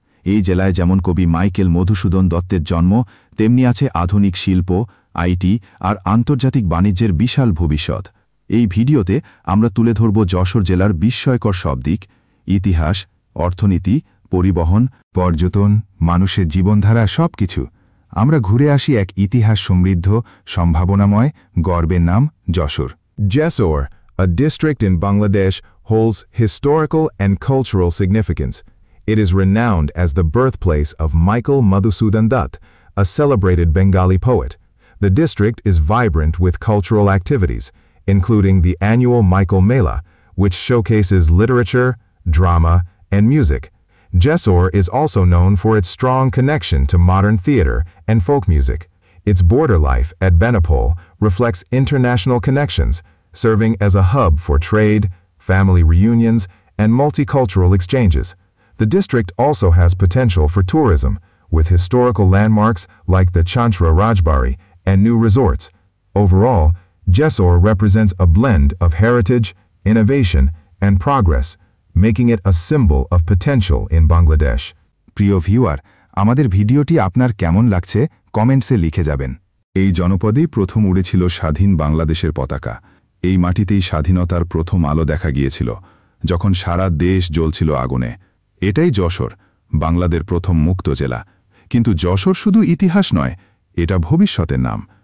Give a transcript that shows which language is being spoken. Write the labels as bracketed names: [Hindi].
[Bangla] এই জেলায় যেমন কবি মাইকেল মধুসূদন দত্তের জন্ম, তেমনি আছে আধুনিক শিল্প, আইটি আর আন্তর্জাতিক বাণিজ্যের বিশাল ভবিষ্যৎ। এই ভিডিওতে আমরা তুলে ধরব যশোর জেলার বিস্ময়কর সব দিক: ইতিহাস, অর্থনীতি, পরিবহন, পর্যটন, মানুষের জীবনধারা, সবকিছু। আমরা ঘুরে আসি এক ইতিহাস সমৃদ্ধ, সম্ভাবনাময়, গর্বের নাম Jessore. [English] Jessore, a district in Bangladesh, holds historical and cultural significance. It is renowned as the birthplace of Michael Madhusudan Dutt, a celebrated Bengali poet. The district is vibrant with cultural activities, including the annual Michael Mela, which showcases literature, drama, and music. Jessore is also known for its strong connection to modern theater and folk music. Its border life at Benapole reflects international connections, serving as a hub for trade, family reunions, and multicultural exchanges. The district also has potential for tourism, with historical landmarks like the Chanchra Rajbari and new resorts. Overall, Jessore represents a blend of heritage, innovation, and progress, making it a symbol of potential in Bangladesh. [Bangla] প্রিয় viewer, আমাদের ভিডিওটি আপনার কেমন লাগছে কমেন্টসে লিখে যাবেন। এই জনপদেই প্রথম উড়েছিল স্বাধীন বাংলাদেশের পতাকা। এই মাটিতেই স্বাধীনতার প্রথম আলো দেখা গিয়েছিল, যখন সারা দেশ জ্বলছিল আগুনে। এটাই যশোর, বাংলাদেশের প্রথম মুক্ত জেলা। কিন্তু যশোর শুধু ইতিহাস নয়, এটা ভবিষ্যতের নাম।